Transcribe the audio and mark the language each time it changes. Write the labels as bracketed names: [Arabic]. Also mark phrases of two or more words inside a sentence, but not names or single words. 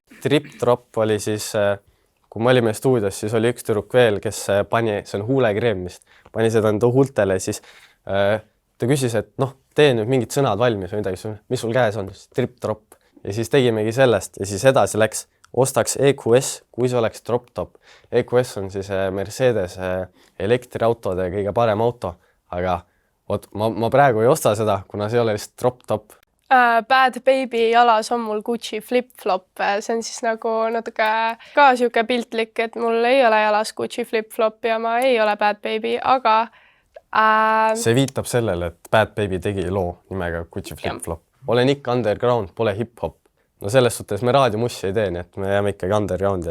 [Estonian] Trip-drop oli siis, kui me olime stuudios, siis oli üks tüdruk veel, kes pani, see on huulekreem vist, pani seda enda huultele, siis ta küsis, et tee nüüd mingid sõnad valmis või midagi, mis sul käes on, trip-drop. Ja siis tegimegi sellest ja siis edasi läks, ostaks EQS, kui see oleks drop-top. EQS on siis Mercedes elektriautode kõige parem auto, aga ma praegu ei osta seda, kuna see ei ole lihtsalt drop-top. Bad Baby jalas on mul Gucci flip-flop. See on siis nagu natuke ka siuke piltlik, et mul ei ole jalas Gucci flip-flop ja ma ei ole Bad Baby, aga... See viitab sellele, et Bad Baby tegi loo nimega Gucci flip-flop. Olen ikka underground, pole hip-hop. No selles suhtes me raadiomussi ei tee, nii et me jääme ikkagi undergroundi.